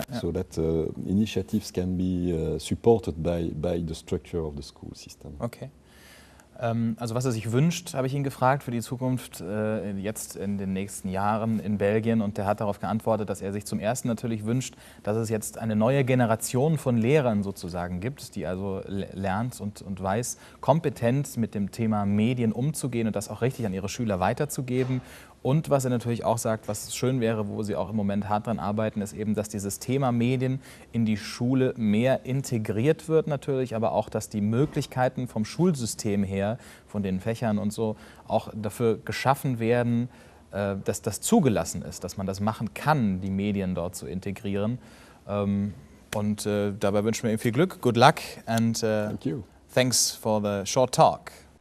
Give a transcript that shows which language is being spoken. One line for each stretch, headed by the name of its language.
English: So that initiatives can be supported by the structure of the school system. Okay.
German: Also was er sich wünscht, habe ich ihn gefragt für die Zukunft jetzt in den nächsten Jahren in Belgien, und der hat darauf geantwortet, dass er sich zum Ersten natürlich wünscht, dass es jetzt eine neue Generation von Lehrern sozusagen gibt, die also lernt und weiß, kompetent mit dem Thema Medien umzugehen und das auch richtig an ihre Schüler weiterzugeben. Und was er natürlich auch sagt, was schön wäre, wo sie auch im Moment hart dran arbeiten, ist eben, dass dieses Thema Medien in die Schule mehr integriert wird natürlich, aber auch, dass die Möglichkeiten vom Schulsystem her, von den Fächern und so, auch dafür geschaffen werden, dass das zugelassen ist, dass man das machen kann, die Medien dort zu integrieren. Und dabei wünschen wir ihm viel Glück,
English: good luck, and Thank you. Thanks for the short talk.